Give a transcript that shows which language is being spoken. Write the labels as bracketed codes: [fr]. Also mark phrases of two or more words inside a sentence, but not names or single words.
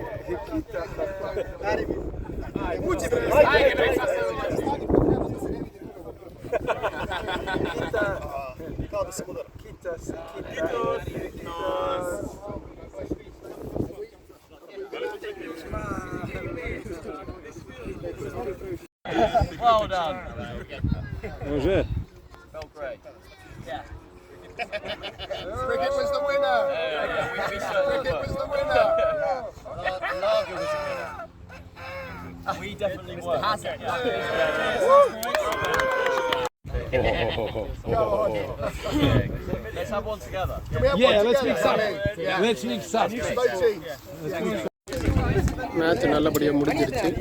[sr] Kao da sam udara. [en] Well done. Bonjour. Felt great. Yeah. Cricket was the winner! Cricket was the winner! Lager was a winner. We definitely were. Let's have one together. Let's mix up. Let's mix up. Both teams. [ta] மேட்ச் நல்லபடியாக முடிஞ்சிருச்சு.